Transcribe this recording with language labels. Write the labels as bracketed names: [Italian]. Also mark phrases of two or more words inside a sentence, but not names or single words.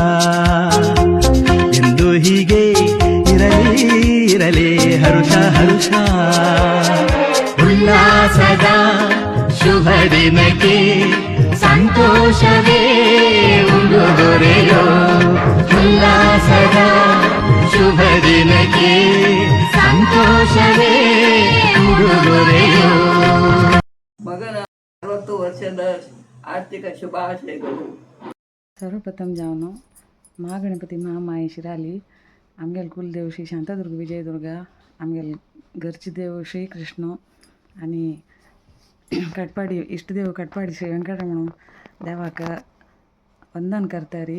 [Kannada] ಎಂದು ಹೀಗೆ ಇರಲಿ ಇರಲಿ ಹರುಷ ಹರುಷ ಉಲ್ಲಾಸದ ಶುಭ ದಿನಕ್ಕೆ ಸಂತೋಷವೇ ಉಡುಗೊರೆಯೋ ಉಲ್ಲಾಸದ ಶುಭ ದಿನಕ್ಕೆ ಸಂತೋಷವೇ ಉಡುಗೊರೆಯೋ ಮಗನ 60 ವರ್ಷದ ಆರ್ಥಿಕ ಶುಭಾಶಯಗಳು. [Konkani] सर्वप्रथम जावन महागणपती महामाये शिराली आमगेल कुलदेव श्री शांतादुर्ग विजयदुर्ग आमगेल घरचे देव श्री कृष्ण आणि कटपाडी इष्टदेव कटपाडी श्री वेंकटरमण देवाक वंदन करतारी.